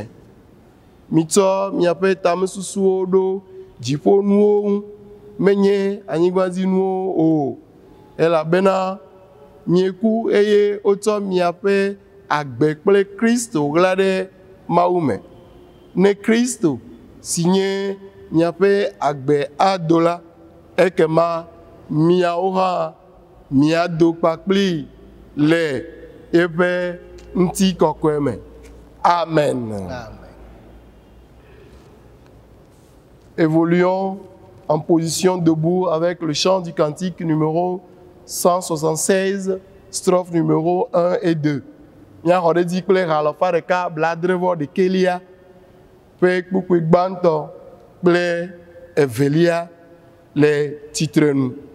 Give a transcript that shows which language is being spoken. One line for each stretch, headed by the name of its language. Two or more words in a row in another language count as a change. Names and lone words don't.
Ewe: Mitsɔ miaƒe tamesusuwo ɖo dziƒonuwo ŋu, menye anyigbadzinuwo o, elabena mieku eye wotsɔ miaƒe agbe kple Kristo ɣla ɖe Mawu me. Ne Kristo si nye miaƒe agbe ado la, ekema miawo hã miado kpakpli le eƒe ŋutikɔkɔe me. Amen. Amen.
French: Évoluons en position debout avec le chant du cantique numéro 176, strophe numéro 1 et 2.
Ewe: Míaxɔ ɖe dzi kple halafa ɖeka bladrevɔ ɖekelia ƒe kpukpui gbãtɔ kple evelia le tsitrenu.